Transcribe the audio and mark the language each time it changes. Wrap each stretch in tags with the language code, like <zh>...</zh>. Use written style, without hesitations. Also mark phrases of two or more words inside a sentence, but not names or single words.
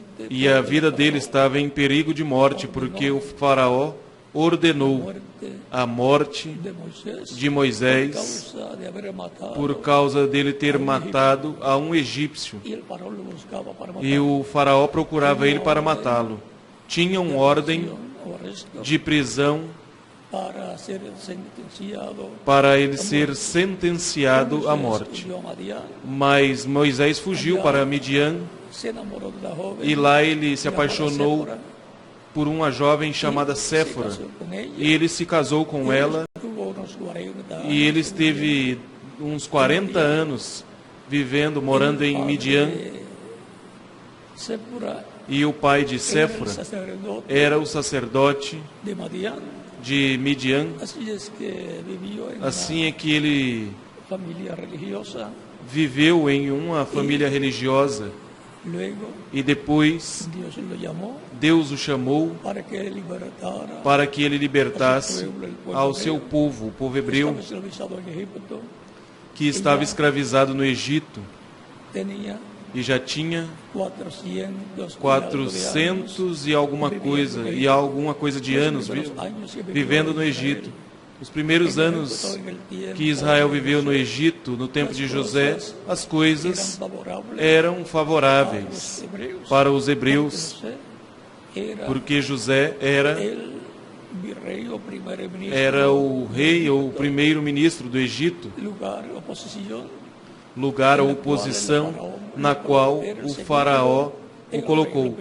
<pt>e a vida dele estava em perigo de morte, porque o faraó ordenou a morte de Moisés</pt> <es>causa de haber matado,</es> <pt>por causa dele ter matado a um egípcio.</pt> <es>y el faraón lo buscaba para matar.</es> <pt>E o faraó procurava ele para matá-lo. Tinham ordem O arresto de prisão</pt> <es>para ser sentenciado.</es> <pt>para ele ser sentenciado à morte.</pt> <es>Huyó a Madián,</es> <pt>Mas Moisés fugiu para Midian</pt> <es>se enamoró de la joven,</es> <pt>e lá ele se</pt> <es>llamada</es> <pt>apaixonou</pt> <es>Séfora,</es> <pt>por uma jovem chamada Séfora.</pt> <es>se casó con ella,</es> <pt>E ele se casou com ela</pt> <es>tuvo unos 40</es> <pt>e ele esteve uns 40 anos vivendo, morando em Midian.</pt> <es>Séfora</es> <pt>E o pai de</pt> <es>era el</es> <pt>Séfora</pt> <es>sacerdote</es> <pt>era o sacerdote</pt> <es>de Madián.</es> <pt>de Midian.</pt> <es>Así es que vivió en</es> <pt>Assim é que ele</pt> <es>una familia religiosa.</es> <pt>viveu em uma família religiosa</pt> <es>Luego</es> <pt>e depois</pt> <es>Dios lo llamó</es> <pt>Deus o chamou</pt> <es>para que él libertara</es> <pt>para que ele libertasse ao seu povo, o povo hebreu,</pt> <es>estaba esclavizado en Egipto.</es> <pt>que estava escravizado no Egito</pt> <es>Tenía</es> <pt>e já tinha</pt> <es>400</es> <pt>400 e alguma coisa de anos vivendo no Egito. Os primeiros anos que Israel viveu no Egito, no tempo de José, as coisas eram favoráveis para os hebreus, porque José era o rei ou o primeiro-ministro do Egito, lugar ou posição na qual o faraó o colocou.</pt>